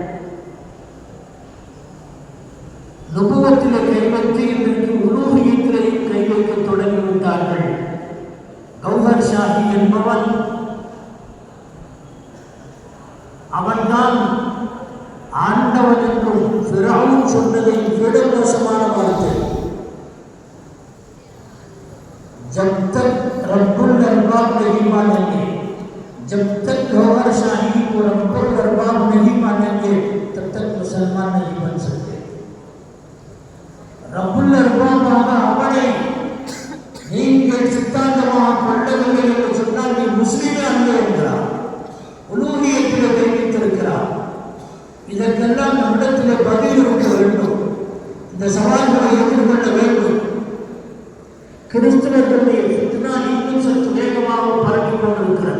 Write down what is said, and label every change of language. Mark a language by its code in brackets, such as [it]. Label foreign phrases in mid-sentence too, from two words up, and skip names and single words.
[ta] நுபுவத்திலே கை வைத்து இன்றைக்கு உலூஹியத்திலேயும் கை வைக்க தொடங்கிவிட்டார்கள். கௌஹர் ஷாஹி என்பவன், அவன்தான் ஆண்டவன் என்றும் ஃபிரௌன் சொன்னதை விட மோசமான வார்த்தை. [hi] जब तक [ar] رب الأرباب [hi] नहीं मानेंगे, जब तक गौहर शाही को [ar] رب الأرباب [hi] नहीं मानेंगे, तब तक मुसलमान नहीं बन सकते. [ar] رب الأرباب [ta] அவனை நீங்கள் சித்தாந்தமாக கொள்ளவில்லை என்று சொன்னால் நீ முஸ்லிமே அல்ல என்கிறார். உலூஹியத்தில் தெரிவித்திருக்கிறார். இதற்கெல்லாம் நம்மிடத்தில் பதில் இருக்க வேண்டும். இந்த சவால்களை எதிர்கொள்ள வேண்டும். கிறிஸ்தவர்களுடைய ஃபித்னா இன்னும் சற்று வேகமாக பரப்பிக் கொண்டிருக்கிறது.